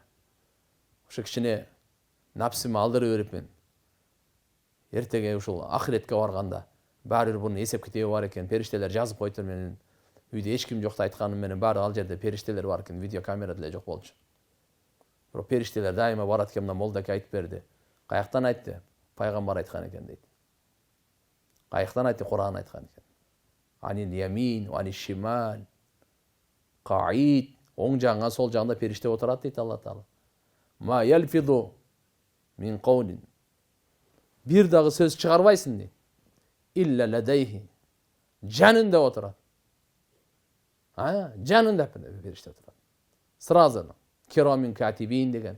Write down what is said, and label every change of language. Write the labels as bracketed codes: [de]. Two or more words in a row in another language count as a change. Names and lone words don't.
[ky] Ошо кичине напсыма алдырып берип мен эртеге ушул ахиретке барганда баары бир бунун эсеп китеби бар экен. Периштелер жазып коюптур менин. Үйдө эч ким жокто айтканым менен баары ал жерде периштелер бар экен. Видео камера деле жок болчу. Бирок периштелер дайыма барат экен, мына молдаке айтып берди. Каяктан айтты? Пайгамбар айткан экен дейт. Каяктан айтты? Куран айткан экен. [ar] عن اليمين عن الشمال قعيد, [ky] оң жагыңа, сол жагында периште отурат дейт Алла Таала. [ar] ما يلفظ من قول. [ky] Бир дагы сөз чыгарбайсың дейт. [ar] إلا لديه. [ky] Жанында отурат. Жанында периште отурат. Сразу [ar] كراما كاتبين [ky] деген.